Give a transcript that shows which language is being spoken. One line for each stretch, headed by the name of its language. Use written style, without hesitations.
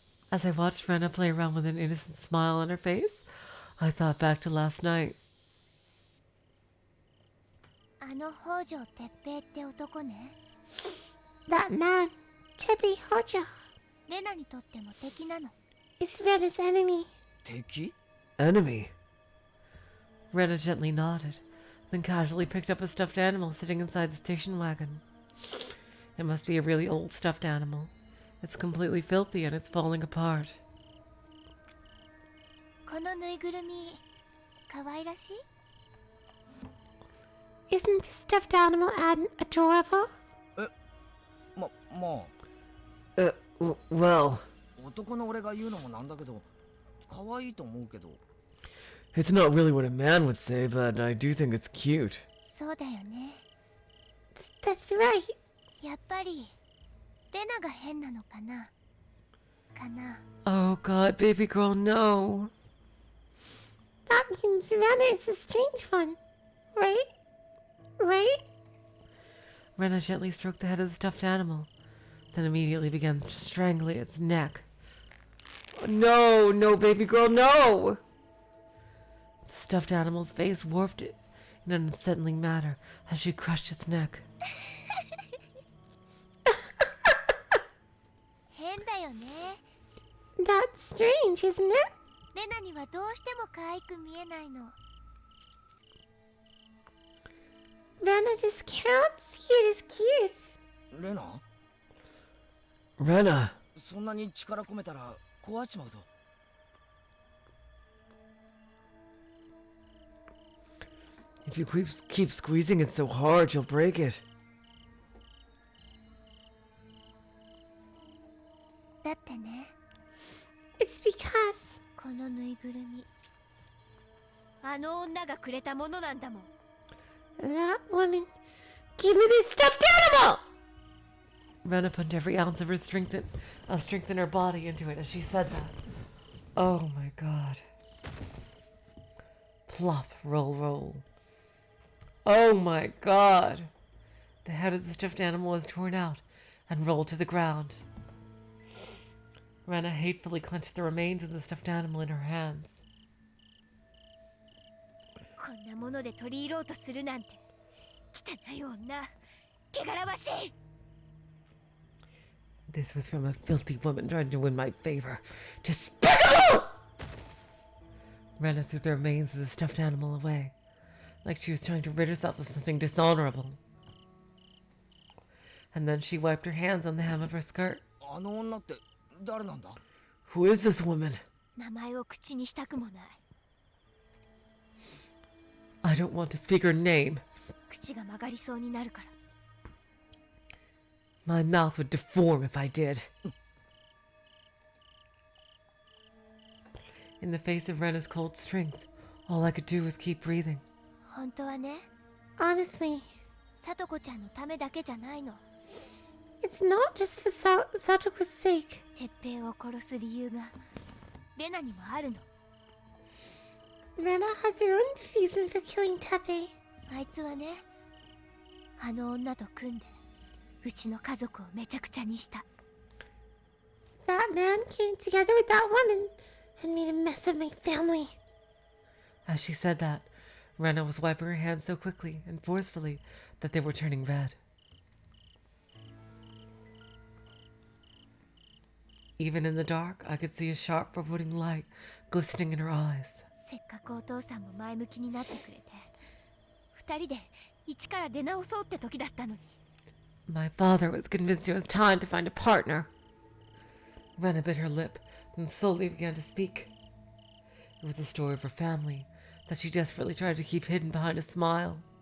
English: As I watched Rena play around with an innocent smile on her face, I thought back to last night.
Japanese: あの北条哲平って男ね。
English: That man, Teppei Hojo.
Japanese: レナにとっても敵なの。
English: Is Rena's enemy.
Japanese: 敵？
English: Enemy? Rena gently nodded, then casually picked up a stuffed animal sitting inside the station wagon. It must be a really old stuffed animal. It's completely filthy and it's falling apart.
Japanese: このぬいぐるみ、可愛らしい?
English: Isn't the stuffed animal adorable?
Japanese: まあ。
English: Well...
Japanese: 男の俺が言うのもなんだけど、可愛いと思うけど。
English: It's not really what a man would say, but I do think it's cute.
Japanese: そうだよね。
English: That's right.
Japanese: やっぱり、レナが変なのかな。
English: Oh god, baby girl, no. That means Rena is a strange one, right? Rena gently stroked the head of the stuffed animal, then immediately began strangling its neck. No, baby girl, no! The stuffed animal's face warped it in an unsettling manner as she crushed its neck.
Japanese: 変だよね。
English: That's strange, isn't it?
Japanese: レナにはどうしても可愛く見えないの。
English: Rena just can't see it as cute.
Japanese: レナ
English: Rena,
Japanese: そんなに力込めたら壊しちまうぞ。
English: if you keep squeezing it so hard, you'll break it.
Japanese: だってね。
English: It's because
Japanese: このぬいぐるみ。あの女がくれたものなんだもん。
English: That woman gave me this stuffed animal! Rena put every ounce of strength in her body into it as she said that. Oh my god. Plop, roll, roll. Oh my god. The head of the stuffed animal was torn out and rolled to the ground. Rena hatefully clenched the remains of the stuffed animal in her hands.
Japanese: こんなもので取り入ろうとするなんて汚い女、汚らわしい。
English: This was from a filthy woman trying to win my favor. Despicable! Rena threw the remains of the stuffed animal away, like she was trying to rid herself of something dishonorable. And then she wiped her hands on the hem of her skirt.
Japanese: あの女って誰なんだ？
English: Who is this woman?
Japanese: 名前を口にしたくもない。
English: I don't want to speak her name.
Japanese: 口が曲がりそうになるから。
English: My mouth would deform if I did. In the face of Rena's cold strength, all I could do was keep breathing.
Japanese: 本当はね。
English: Honestly,
Japanese: さとこちゃんのためだけじゃないの。
English: It's not just for Satoko's sake.
Japanese: てっぺいを殺す理由がレナにもあるの。
English: Rena has her own reason for killing Teppei.
Japanese: あいつはね、あの女と組んでうちの家族をめちゃくちゃにした。
English: That man came together with that woman and made a mess of my family. As she said that, Rena was wiping her hands so quickly and forcefully that they were turning red. Even in the dark, I could see a sharp, foreboding light glistening in her eyes.
Japanese: せっかくお父さんも前向きになってくれて、二人で一から出直そうって時だったのに。
English: My father was convinced it was time to find a partner. Rena bit her lip and slowly began to speak. It was the story of her family that she desperately tried to keep hidden behind a smile.